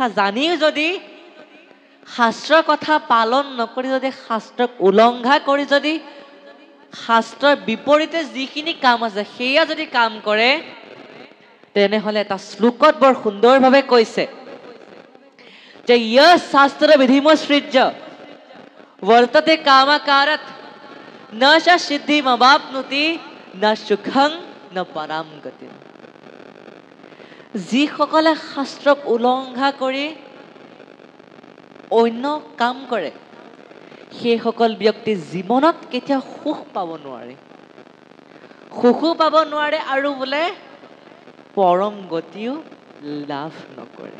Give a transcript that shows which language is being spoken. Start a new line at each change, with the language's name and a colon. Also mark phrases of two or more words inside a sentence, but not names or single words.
Assamese: জানিও যদি শাস্ত্ৰৰ কথা পালন নকৰি যদি শাস্ত্ৰক উলংঘা কৰি যদি শাস্ত্ৰৰ বিপৰীতে যিখিনি কাম আছে সেয়া যদি কাম কৰে, তেনেহলে এটা শ্লোকত বৰ সুন্দৰভাৱে কৈছে যে
Sanskrit: য়ঃ শাস্ত্ৰ বিধিমসৃজ্য वर्तते कामाकारात् न च सिद्धिमवाप्नोति न सुखं न पराम गतिम्।
Assamese: যিসকলে শাস্ত্ৰক উলংঘা কৰি অন্য কাম কৰে সেইসকল ব্যক্তি জীৱনত কেতিয়াও সুখ পাব নোৱাৰে, সুখো পাব নোৱাৰে আৰু বোলে পৰম গতিও লাভ নকৰে।